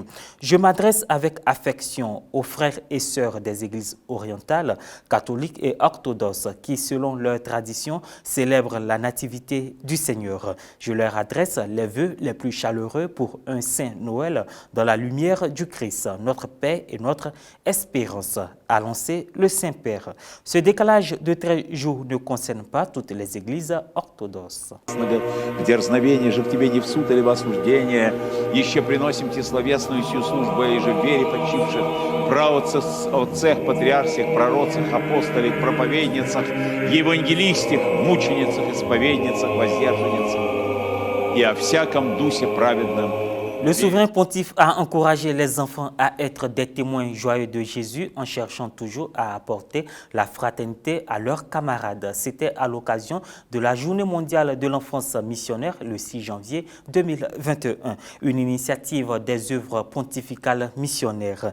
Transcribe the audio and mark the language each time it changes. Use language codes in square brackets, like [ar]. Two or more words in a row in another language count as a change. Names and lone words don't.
[fr] Je m'adresse avec affection aux frères et sœurs des églises orientales, catholiques et orthodoxes qui, selon leur tradition, célèbrent la nativité du Seigneur. Je leur adresse les vœux les plus chaleureux pour un saint Noël dans la lumière du Christ, notre paix et notre espérance, a lancé le Saint-Père. Ce décalage de 13 jours ne concerne pas toutes les églises orthodoxes. [cu] Дерзновение же в тебе не в суд или в осуждение, еще приносим тебе словесную сию службу, и же в вере почивших, праотцах, патриарсих, пророцах, апостолях, проповедницах, евангелистах, мученицах, исповедницах, воздержанницах, и о всяком дусе праведном. [fr] Le souverain pontife a encouragé les enfants à être des témoins joyeux de Jésus en cherchant toujours à apporter la fraternité à leurs camarades. C'était à l'occasion de la Journée mondiale de l'enfance missionnaire le 6 janvier 2021, une initiative des œuvres pontificales missionnaires.